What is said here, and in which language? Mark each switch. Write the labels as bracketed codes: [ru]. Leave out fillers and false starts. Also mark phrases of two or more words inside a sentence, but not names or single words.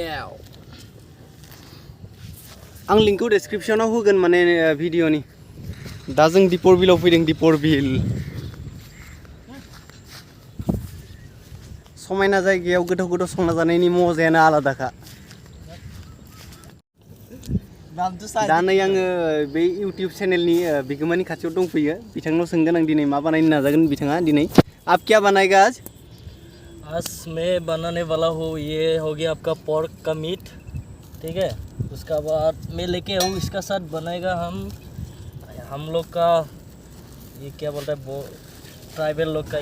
[brx] आं लिंकखौ डेसक्रिप्शनाव होगोन माने भिडिअनि दा जों दिपर बिलाव फैदों दिपर बिल समायना जायगायाव गोथाव संना जानायनि मजायानो आलादाखा दा नै आङो बे इउट्यूब चैनलनि बिगोमानि खाथियाव दंफैयो बिथांनाव सोंगोन आं दिनै मा बानायनो नाजागोन बिथाङा दिनै [hi] आप क्या बनाएगा आज मैं बनाने वाला हूँ ये हो गया आपका पोर्क का मीट ठीक है उसका बाद मैं लेके आऊँ इसका साथ बनाएगा हम लोग का ये क्या बोलता है ट्राइबल लोग का